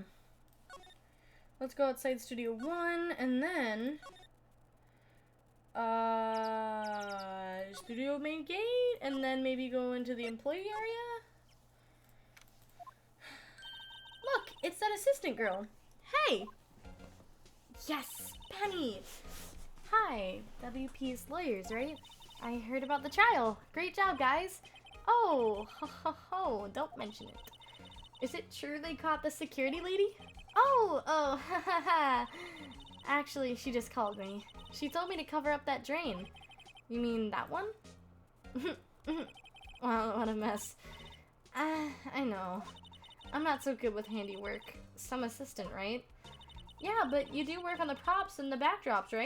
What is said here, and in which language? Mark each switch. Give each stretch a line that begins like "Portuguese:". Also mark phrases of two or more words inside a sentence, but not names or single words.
English: Let's go outside Studio 1 and then Studio main gate and then maybe go into the employee area. Look, it's that assistant girl. Hey. Yes, Penny. Hi, WP's lawyers, right? I heard about the trial. Great job, guys. Oh, ho ho ho, don't mention it. Is it true they caught the security lady? Oh, ha ha ha. Actually, she just called me. She told me to cover up that drain. You mean that one? Wow, what a mess. I know. I'm not so good with handiwork. Some assistant, right? Yeah, but you do work on the props and the backdrops, right?